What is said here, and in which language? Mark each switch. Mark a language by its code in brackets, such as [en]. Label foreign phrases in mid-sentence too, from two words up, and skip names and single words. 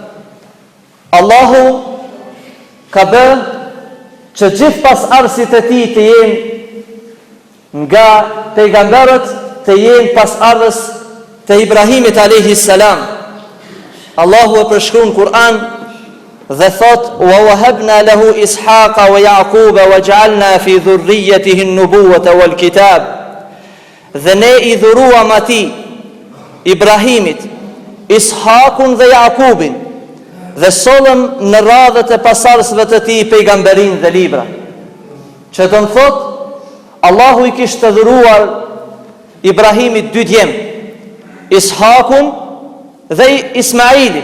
[sq] Allahu ka bërë që gjithë pasardhësit e tij të jenë nga pejgamberët, të jenë pasardhës të Ibrahimit [ar] عليه السلام. [sq] Allahu e përshkruan në Kur'an dhe thot: [ar] "ووهبنا له إسحاق ويعقوب وجعلنا في ذريته النبوة والكتاب." [sq] Dhe ne I dhuruam atij Ibrahimit, Ishakun dhe Jakubin, dhe sollëm në radhët e pasardhësve të tij pejgamberin dhe libra. Që do të thot, Allahu I kishte dhuruar Ibrahimit 2 djem, Ishakun dhe Ismailin.